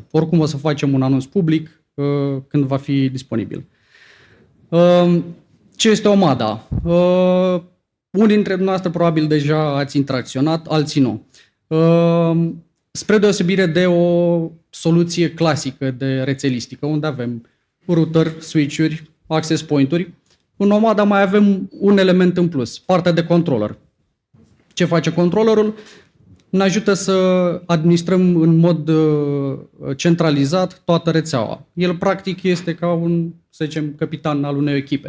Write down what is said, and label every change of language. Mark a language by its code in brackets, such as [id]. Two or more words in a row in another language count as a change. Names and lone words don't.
[ro] Oricum o să facem un anunț public când va fi disponibil. Ce este Omada? Unii dintre noastre probabil deja ați interacționat, alții nu. Spre deosebire de o soluție clasică de rețelistică, unde avem router, switch-uri, [en] access point- [ro] uri, în Omada mai avem un element în plus, partea de controller. Ce face controllerul? Ne ajută să administrăm în mod centralizat toată rețeaua. El practic este ca un, să zicem, capitan al unei echipe.